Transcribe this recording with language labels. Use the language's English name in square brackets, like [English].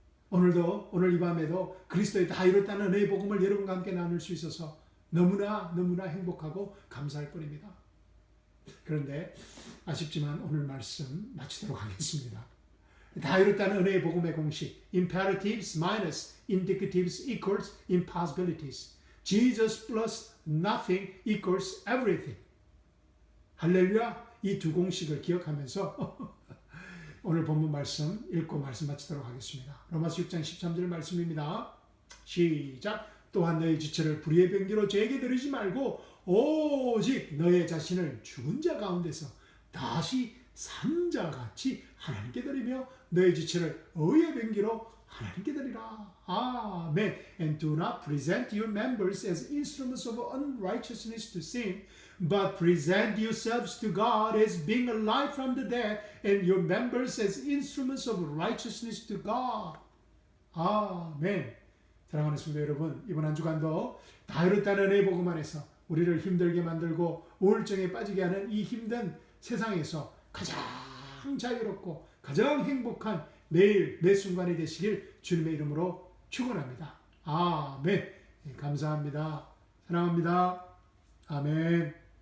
[Korean] 오늘 이 밤에도 그리스도의 다 이뤘다는 은혜의 복음을 여러분과 함께 나눌 수 있어서 너무나 행복하고 감사할 뿐입니다. 그런데 아쉽지만 오늘 말씀 마치도록 하겠습니다. 다 이뤘다는 은혜의 복음의 공식 [English] imperatives minus indicatives equals impossibilities. Jesus plus nothing equals everything. [Korean] 할렐루야. 이 두 공식을 기억하면서 오늘 본문 말씀 읽고 말씀 마치도록 하겠습니다. 로마서 6장 13절 말씀입니다. 시작. 또한 너의 지체를 불의의 변기로 죄에게 드리지 말고 오직 너의 자신을 죽은 자 가운데서 다시 산 자 같이 하나님께 드리며 너의 지체를 의의 변기로 하나님께 드리라. 아멘. [English] And do not present your members as instruments of unrighteousness to sin, but present yourselves to God as being alive from the dead, and your members as instruments of righteousness to God. [Korean] 아멘. 사랑하는 성도 여러분, 이번 한 주간도 다 이뤘다는 은혜의 복음 안에서 우리를 힘들게 만들고 우울증에 빠지게 하는 이 힘든 세상에서 가장 자유롭고 가장 행복한 매일 매 순간이 되시길 주님의 이름으로 축원합니다. 아멘. 감사합니다. 사랑합니다. 아멘.